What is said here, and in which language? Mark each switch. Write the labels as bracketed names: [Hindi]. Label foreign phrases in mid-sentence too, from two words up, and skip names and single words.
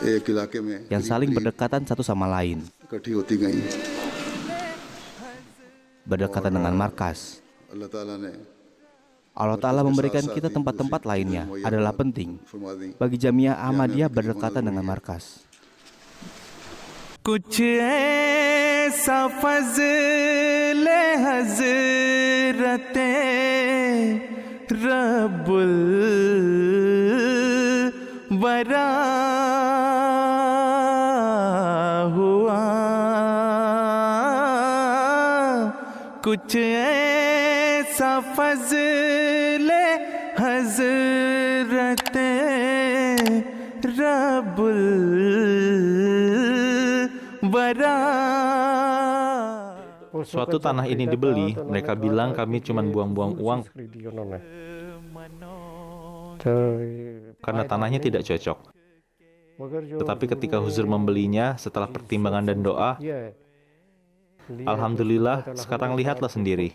[Indonesian] yang saling berdekatan satu sama lain, berdekatan dengan markas. Allah Ta'ala memberikan kita tempat-tempat lainnya adalah penting bagi Jamiah Ahmadiyah berdekatan dengan markas. [Urdu] کچھ ایسا فضل حضرت رب الوریٰ ہوا، کچھ ایسا فضل حضرت رب [Indonesian] Suatu tanah ini dibeli, mereka bilang kami cuma buang-buang uang karena tanahnya tidak cocok. Tetapi ketika Huzur membelinya setelah pertimbangan dan doa, alhamdulillah, sekarang lihatlah sendiri.